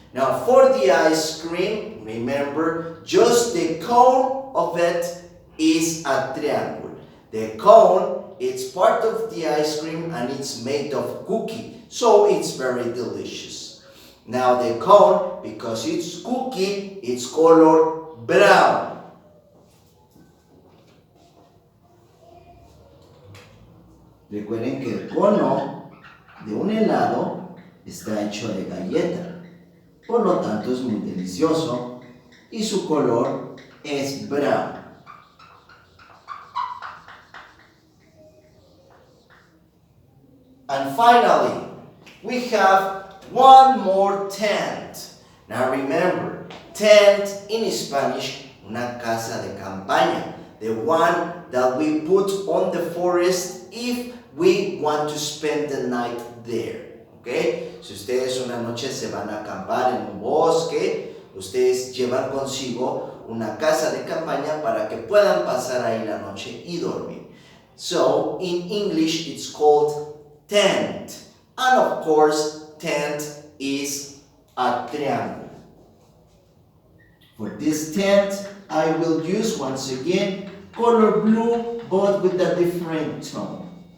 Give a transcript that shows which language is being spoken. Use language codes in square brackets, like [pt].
[en] Now for the ice cream, remember, just the cone of it is a triangle. The cone, it's part of the ice cream and it's made of cookie, so it's very delicious. Now the cone, because it's cookie, it's color brown. [es] Recuerden que el cono de un helado está hecho de galleta, por lo tanto es muy delicioso y su color es brown. [en] And finally, we have one more tent. Now remember, tent in Spanish, [es] una casa de campaña, [en] the one that we put on the forest if we want to spend the night there. Okay? [es] Si ustedes una noche se van a acampar en un bosque, ustedes llevan consigo una casa de campaña para que puedan pasar ahí la noche y dormir. [en] So, in English, it's called tent. And of course, tent is a triangle. For this tent, I will use once again color blue, but with a different tone.